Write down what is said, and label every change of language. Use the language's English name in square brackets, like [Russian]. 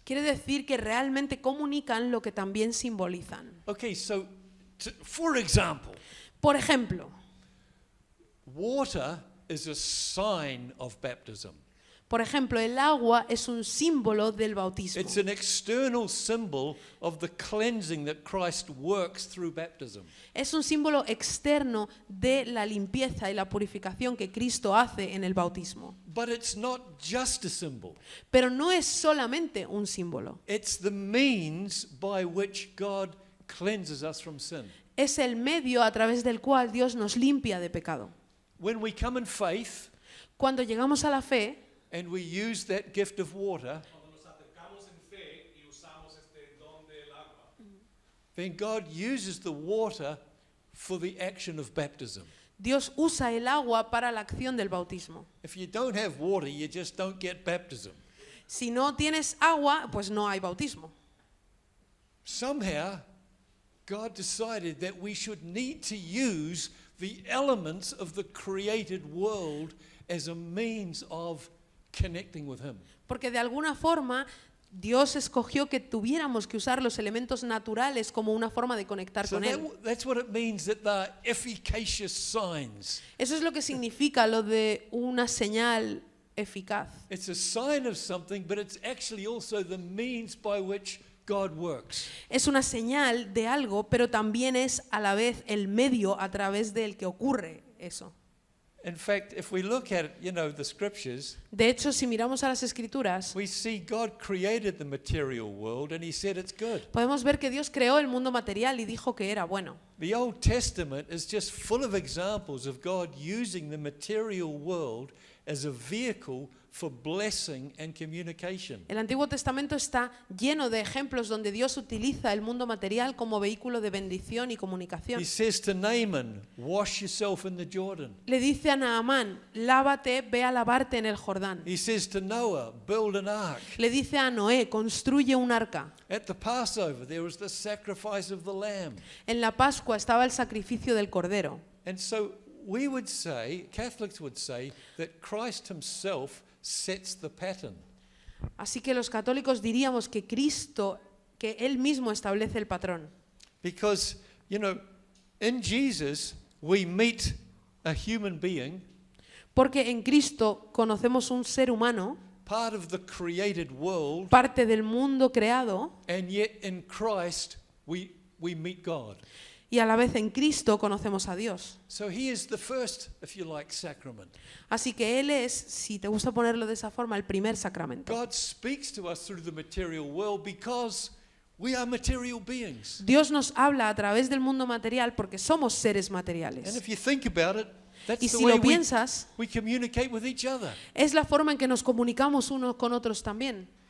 [Spanish] Quiere decir que realmente comunican lo que también simbolizan. [English] Okay, so for example, [Spanish] Por ejemplo, [English] water is a sign of baptism. [Spanish] el agua es un símbolo del bautismo. [English] It's an external symbol of the cleansing that Christ works through baptism. [Spanish] Es un símbolo externo de la limpieza y la purificación que Cristo hace en el bautismo. [English] But it's not just a symbol. [Spanish] Pero no es solamente un símbolo. [English] It's the means by which God cleanses us from sin. [Spanish] Es el medio a través del cual Dios nos limpia de pecado. [English] When we come in faith [Spanish] Cuando llegamos a la fe [English] and we use that gift of water, [Spanish] Cuando nos acercamos en fe y usamos este don del agua, [English] then God uses the water for the action of baptism. [Spanish] Dios usa el agua para la acción del bautismo. [English] If you don't have water, you just don't get baptism. [Spanish] Si no tienes agua, pues no hay bautismo. [English] Somehow, God decided that we should need to use the elements of the created world as a means of connecting with Him. [Spanish] Porque de alguna forma Dios escogió que tuviéramos que usar los elementos naturales como una forma de conectar [English] So [Spanish] con Él. [English] that's what it means that they're efficacious signs. [Spanish] Eso es lo que significa lo de una señal eficaz. [English] It's a sign of something, but it's actually also the means by which God works. [Spanish] Es una señal de algo, pero también es a la vez el medio a través del que ocurre eso. [English] In fact, if we look at, the scriptures, [Spanish] De hecho, si miramos a las Escrituras, [English] we see God created the material world and He said it's good. [Spanish] podemos ver que Dios creó el mundo material y dijo que era bueno. [English] The Old Testament is just full of examples of God using the material world as a vehicle for blessing and communication. [Spanish] El Antiguo Testamento está lleno de ejemplos donde Dios utiliza el mundo material como vehículo de bendición y comunicación. [English] He says to Naaman, wash yourself in the Jordan. [Spanish] Le dice a Naamán, lávate, ve a lavarte en el Jordán. [English] He says to Noah, build an ark. [Spanish] Le dice a Noé, construye un arca. [English] At the Passover, there was the sacrifice of the lamb. [Spanish] En la Pascua estaba el sacrificio del cordero. [English] And so we would say, Catholics would say, that Christ himself sets the pattern. [Spanish] Así que los católicos diríamos que Cristo, que Él mismo establece el patrón. [English] Because, in Jesus, we meet a human being, [Spanish] Porque en Cristo conocemos un ser humano, [English] part of the created world, [Spanish] parte del mundo creado, [English] and yet in Christ we meet God. [Spanish] y a la vez en Cristo conocemos a Dios. [English] So he is the first, if you like, sacrament. [Spanish] Así que Él es, si te gusta ponerlo de esa forma, el primer sacramento. [English] God speaks to us through the material world because we are material beings. [Spanish] Dios nos habla a través del mundo material porque somos seres [English] And [Spanish] materiales. [English] if you think about it, that's [Spanish] Y [English] the way [Spanish] lo piensas, [English] we communicate with each other. [Spanish] es la forma en que nos comunicamos unos con otros también.